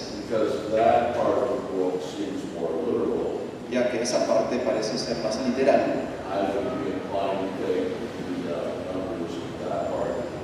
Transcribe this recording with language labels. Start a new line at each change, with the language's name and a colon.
English: because that part of the book seems more literal,
Spanish: ya que esa parte parece ser más literal.
English: I would be inclined to take the numbers of that part.